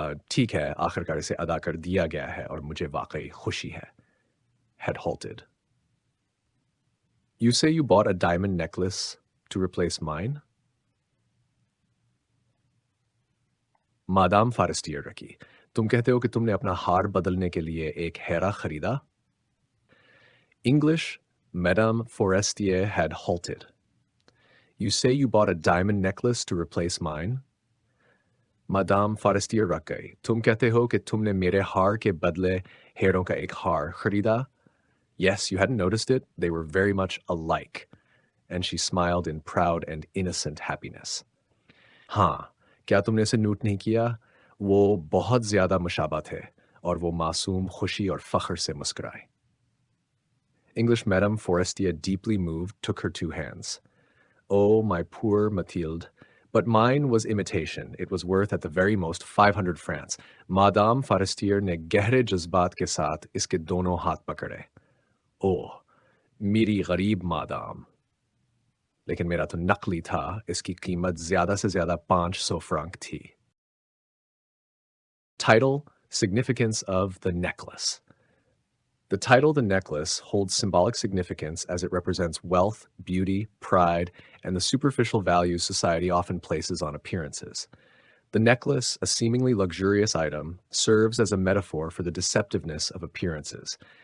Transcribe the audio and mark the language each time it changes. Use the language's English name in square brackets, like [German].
[Hindi] ठीक है, आखिरकार इसे अदा कर दिया गया है और मुझे वाकई खुशी है. [English] Had halted. You say you bought a diamond necklace to replace mine? [Hindi] Madame फारस्टियर रखी. तुम कहते हो कि तुमने अपना हार बदलने के लिए एक हेरा खरीदा? [English] English, Madame Forestier had halted. You say you bought a diamond necklace to replace mine? [Hindi] Madame फारस्टियर रख गई. तुम कहते हो कि तुमने मेरे हार के बदले हेरों का एक हार खरीदा? [English] Yes, you hadn't noticed it. They were very much alike. And she smiled in proud and innocent happiness. [Hindi] हाँ, क्या तुमने इसे नोट नहीं किया? वो बहुत ज्यादा मुशाबा थे, और वो मासूम खुशी और फख्र से मुस्कुराए. [English] English, Madame Forestier, deeply moved, took her two hands. Oh, my poor Mathilde. But mine was imitation. It was worth at the very most 500 francs. [Hindi] Madame Forestier ने गहरे जज्बात के साथ इसके दोनों हाथ पकड़े. ओह, मेरी गरीब मादाम. लेकिन मेरा तो नकली था. इसकी कीमत ज्यादा से ज्यादा 500 francs थी. [English] Title, Significance of the Necklace. The title, The Necklace, holds symbolic significance as it represents wealth, beauty, pride, and the superficial values society often places on appearances. The necklace, a seemingly luxurious item, serves as a metaphor for the deceptiveness of appearances.